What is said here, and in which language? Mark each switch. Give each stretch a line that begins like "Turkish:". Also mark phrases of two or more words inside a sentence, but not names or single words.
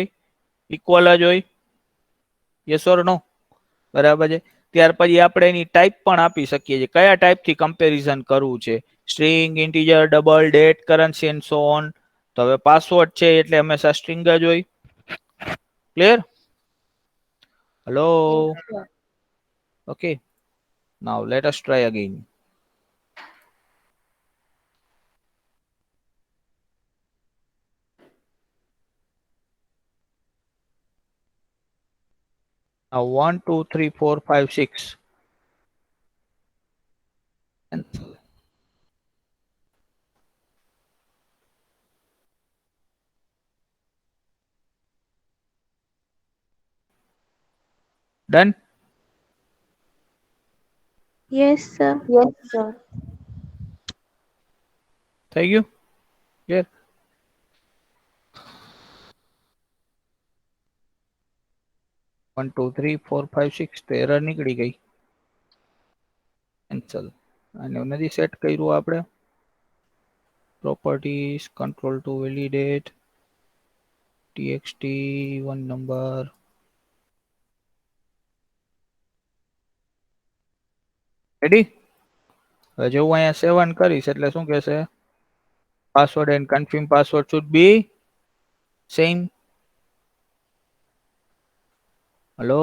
Gujarati: ઇક્વલ જ હોય.
English: Yes or no?
Gujarati: બરાબર છે. ત્યાર પછી આપણે એની ટાઈપ પણ આપી શકીએ છીએ, કયા ટાઈપ થી કમ્પેરિઝન કરવું છે.
English: String, integer, double, date, currency and so on.
Gujarati: તો હવે પાસવર્ડ છે એટલે હંમેશા સ્ટ્રિંગ જ હોય.
English: Clear? Hello? Okay, now let us try again. Now 1, 2, 3, 4, 5, 6. Cancel. Done? Yes, sir. Yes, sir.
Gujarati: થઈ ગયું?
English: Clear? One, two, three, four, five, six.
Gujarati: તો એરર નીકળી ગઈ. કેન્સલ. અને નથી સેટ કર્યું આપણે.
English: Properties, control to validate, txt one number.
Gujarati: રેડી? હવે જેવું અહીંયા 7 કરીશ એટલે શું કહેશે?
English: Password and confirm password should be same. હેલો?